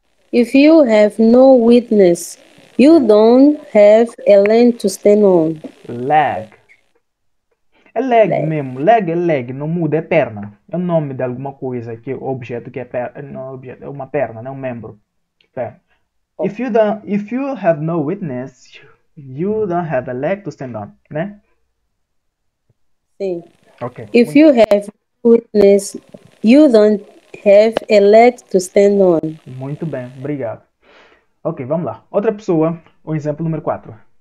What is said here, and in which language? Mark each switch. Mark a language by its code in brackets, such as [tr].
[en] If you have no witness, you don't have a leg to stand on. [pt] leg. É leg mesmo. Leg é leg, não muda, é perna. É o nome de alguma coisa que é objeto que é perna. Não, objeto, é uma perna, não é um membro. Perna. [en] If you have no witness, you don't have a leg to stand on, [pt] né? Sim. Ok. [en] If you have witness, you don't have a leg to stand on. [pt] Muito bem, obrigado. Ok, vamos lá. Outra pessoa, o exemplo número 4.